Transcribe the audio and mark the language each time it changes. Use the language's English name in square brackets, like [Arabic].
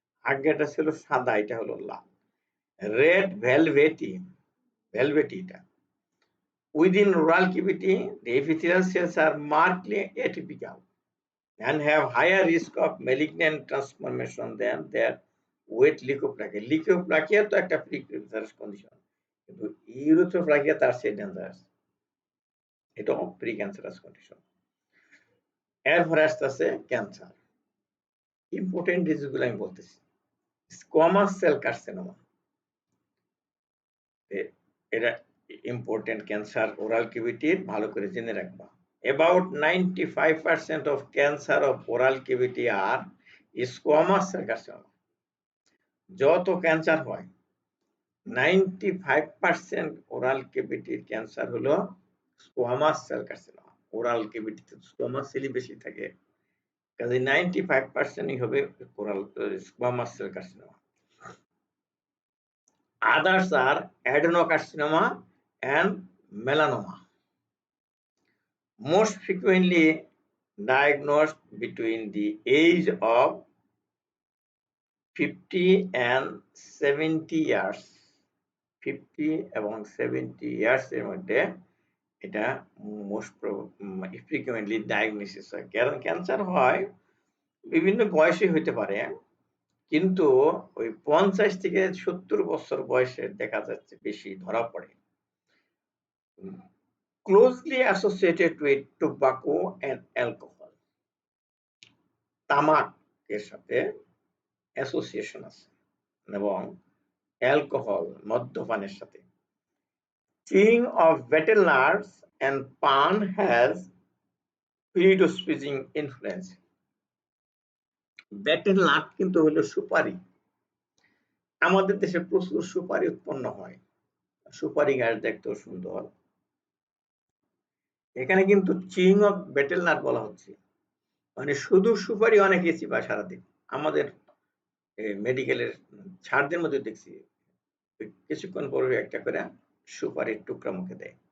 [Bangla] আগেটা ছিল সাদা, এটা হলো লাল। [English] red velvety [Bangla] এটা। [English] Within oral cavity, the epithelial cells are markedly atypical and have higher risk of malignant transformation than their with leukoplakia. [Bangla] Leukoplakia তো একটা precancerous condition, কিন্তু ইরিথ্রোপ্লাকিয়া তার চেয়ে ডেঞ্জারাস, এটাও প্রিক্যান্সারাস কন্ডিশন। এরপরে আসতেছে ক্যান্সার। ইম্পর্টেন্ট ডিজিজগুলো আমি বলতেছি। স্কোয়ামাস সেল কার্সিনোমা, এটা ইম্পর্টেন্ট ক্যান্সার ওরাল ক্যাভিটির, ভালো করে জেনে রাখবা। [English] About 95% of cancer of oral cavity are squamous cell carcinoma. [Bangla] যত ক্যান্সার হয় 95% ওরাল ক্যাভিটির ক্যান্সার হলো squamous cell carcinoma. Oral ক্যাভিটিতে squamous সেলই বেশি থাকে, কাজে 95%ই হবে oral squamous cell carcinoma. [English] Others are adenocarcinoma and melanoma. Most frequently diagnosed between the age of 50 and 70 years. [Bangla] 50 এবং 70 years এর মধ্যে এটা মোস্ট ফ্রিকুয়েন্টলি ডায়াগনোসিস হয়। কারণ ক্যান্সার হয় বিভিন্ন বয়সে হইতে পারে, কিন্তু ওই 50 থেকে 70 বছর বয়সে দেখা যাচ্ছে বেশি ধরা পড়ে। [English] Closely associated with tobacco and alcohol. [Bangla] তামাকের সাথে অ্যাসোসিয়েশন আছে এবং অ্যালকোহল মদ্যপানের সাথে। [English] Chewing of betel nuts and pan has predisposing influence. [Bangla] Battle nut কিন্তু হলো সুপারি। আমাদের দেশে প্রচুর সুপারি উৎপন্ন হয়, সুপারি গাছ দেখতেও সুন্দর। এখানে কিন্তু চিং অফ বেটেল নাট বলা হচ্ছে, মানে শুধু সুপারি অনেকে চিবায় সারাদিন। আমাদের মেডিকেলের ছাড়দের মধ্যে দেখছি কিছুক্ষণ পরে একটা করে সুপারির টুকরা মুখে দেয়।